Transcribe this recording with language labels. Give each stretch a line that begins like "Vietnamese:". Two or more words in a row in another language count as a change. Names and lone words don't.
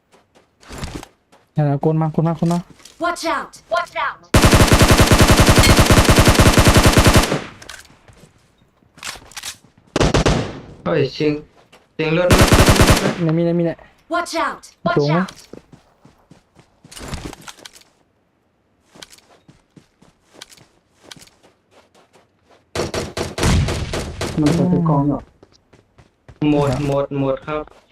Thai: คนมา
English: Watch out. Watch out.
Thai: เฮ้ยเสียงรถ เนี่ยมีเนี่ย
English: Watch out. Watch Watch out. out.
Thai: มันจะเป็นกองหรอก หมดครับ